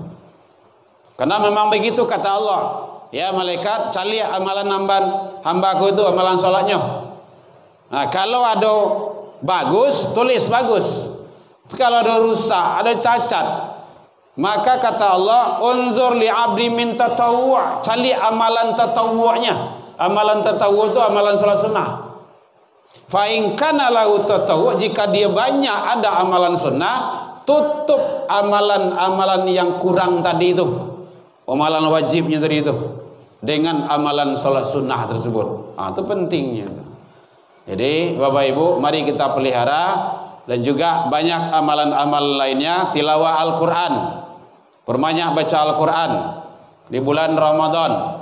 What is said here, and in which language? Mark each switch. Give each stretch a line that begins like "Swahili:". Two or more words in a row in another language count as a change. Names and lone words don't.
Indonesian: Karena memang begitu kata Allah. Ya malaikat, cari amalan hambaku itu, amalan salatnya. Nah, kalau ada bagus, tulis bagus. Tapi kalau ada rusak, ada cacat, maka kata Allah,
Arabic: انظر لعبدي من تطوع',
Indonesian: cari amalan tatawwu'nya. Amalan tatawwu' itu amalan salat sunnah.
Arabic: فإن كان له تطوع',
Indonesian: jika dia banyak ada amalan sunnah, tutup amalan-amalan yang kurang tadi itu, amalan wajibnya tadi itu, dengan amalan salat sunnah tersebut. Itu pentingnya itu. Jadi Bapak Ibu, mari kita pelihara. Dan juga banyak amalan-amalan lainnya, tilawah Al-Quran, perbanyak baca Al-Quran di bulan Ramadan.